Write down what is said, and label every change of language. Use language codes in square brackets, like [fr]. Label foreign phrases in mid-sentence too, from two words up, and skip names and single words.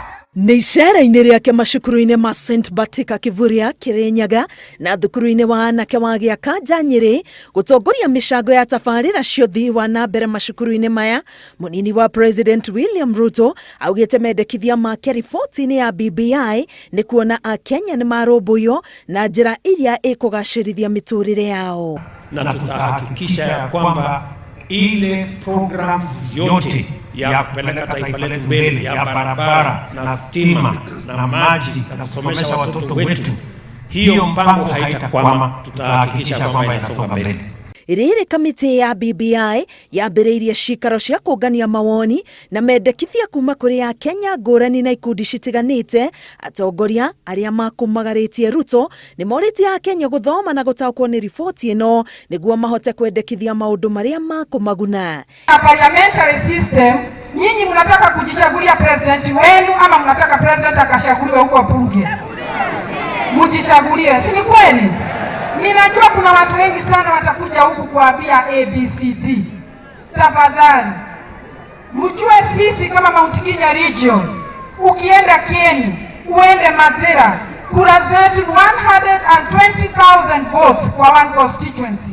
[ki] Nĩ Iceera-ini riake macukuru-ini ma St Batika Kivuria Kirinyaga na thukuru-ini wa anake wa giaka Nyeri gutongoria micango ya tabarĩra cia ũthii wa na mbere macukuru-ini maya. Munini wa President William Ruto augĩte mendekithia make riboti-ini ya BBI nĩ kuona akenya nĩ marũmbũiyo na njĩra iria ĩkũgacĩrithia mĩtũrĩre yao, [sw] na tutahakikisha ya kwamba ile programs yote ya kupeleka taifa letu mbele ya barabara na stima na maji na kusomesha watoto wetu, hiyo mpango haitakwama. Tutahakikisha kwamba inasonga mbele. [ki] Rĩrĩ kamĩtĩ ya BBI yambĩrĩirie cikaro cia kũngania mawoni na mendekithia kuma kũrĩ akenya ngũrani na ikundi citiganĩte. Atongoria aria mekumumagiritie Ruto nimoritie akenya guthoma na gutaukwo nĩ riboti ĩno niguo mahote kwendekithia maũndũ marĩa makumaguna. [en] Parliamentary system, [sw] nyinyi mnataka kujichagulia president wenu ama mnataka president akashaguliwe huko bunge? Mjichagulie, si ni kweli? Ninajua kuna watu wengi sana watakuja huku kuambia ABCD. Tafadhali mjue sisi kama Mount Kenya region, ukienda Kieni, uende Mathira, kura zetu 120,000 votes kwa [en] one constituency.